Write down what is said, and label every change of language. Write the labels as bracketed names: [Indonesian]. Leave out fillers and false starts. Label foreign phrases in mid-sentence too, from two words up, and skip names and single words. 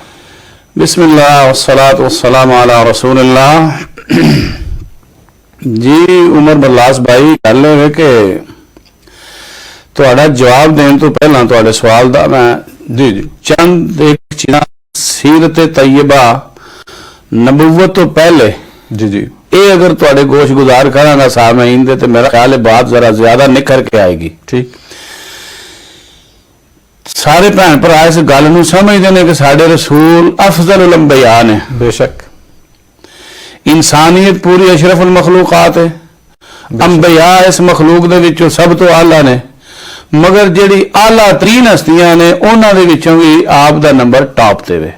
[Arabic] بسم الله والصلاة والسلام على رسول الله. [Punjabi] ਜੀ ਉਮਰ ਬਰਲਾਸ ਭਾਈ ਗੱਲ ਹੈ ਕਿ ਤੁਹਾਡਾ ਜਵਾਬ ਦੇਣ ਤੋਂ ਪਹਿਲਾਂ ਤੁਹਾਡੇ ਸਵਾਲ ਦਾ ਮੈਂ जी ਚੰਦ ਇੱਕ ਚੀਜ਼ਾਂ ਸੀਰਤ ਤੈਯਬਾ ਨਬੂਵਤ ਤੋਂ ਪਹਿਲਾਂ जी ਇਹ ਅਗਰ ਤੁਹਾਡੇ ਗੋਸ਼ ਗੁਜ਼ਾਰ ਕਰਾਂਗਾ ਸਾਮਈਨ ਦੇ ਤਾਂ ਮੇਰਾ ਖ਼ਿਆਲ ਹੈ ਬਾਤ ਜ਼ਰਾ ਜ਼ਿਆਦਾ ਨਿਖਰ ਕੇ ਆਏਗੀ। ठीक ਸਾਰੇ ਭੈਣ ਭਰਾ ਇਸ ਗੱਲ ਨੂੰ ਸਮਝਦੇ ਨੇ ਕਿ ਸਾਡੇ ਰਸੂਲ ਅਫ਼ਜ਼ਲ ਅੰਬੀਆ ਨੇ। बेशक ਇਨਸਾਨੀਅਤ ਪੂਰੀ ਅਸ਼ਰਫ਼ੁਲ ਮਖ਼ਲੂਕਾਤ ਹੈ, ਅੰਬੀਆ ਇਸ ਮਖ਼ਲੂਕ ਦੇ ਵਿਚੋਂ ਸਭ ਤੋਂ ਆਲਾ ਨੇ, ਮਗਰ ਜਿਹੜੀ ਆਲਾ ਤਰੀਨ ਹਸਤੀਆਂ ਨੇ ਉਨ੍ਹਾਂ ਦੇ ਵਿਚੋਂ ਵੀ ਆਪ ਦਾ ਨੰਬਰ ਟਾਪ ਤੇ ਵੇ।